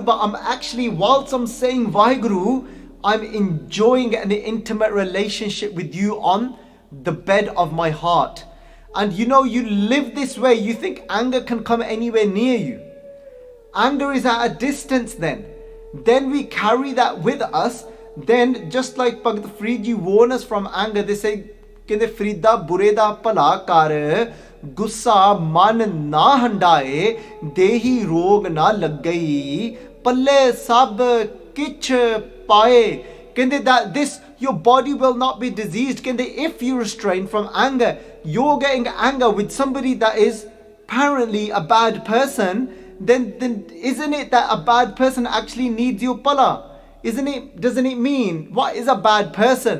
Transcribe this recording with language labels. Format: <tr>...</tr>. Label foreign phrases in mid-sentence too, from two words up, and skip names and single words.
<en>But I'm actually, whilst I'm saying Vaheguru, I'm enjoying an intimate relationship with you on the bed of my heart. And you live this way, you think anger can come anywhere near you. Anger is at a distance then. Then we carry that with us. Then, just like Bhagat Freedji warn us from anger, they say,</en> <pa>ਕਹਿੰਦੇ ਫ਼ਰੀਦਾ ਬੁਰੇ ਦਾ ਪਲਾ ਕਰ, ਗੁੱਸਾ ਮਨ ਨਾ ਹੰਢਾਏ, ਦੇਹੀ ਰੋਗ ਨਾ ਲਗ ਗਈ, ਪੱਲੇ ਸਭ ਕਿਛ ਪਾਏ.</pa> <en>Kende that your body will not be diseased. Kende if you restrain from anger, you're getting anger with somebody that is apparently a bad person, then isn't it that a bad person actually needs your pala? Doesn't it mean, what is a bad person?</en>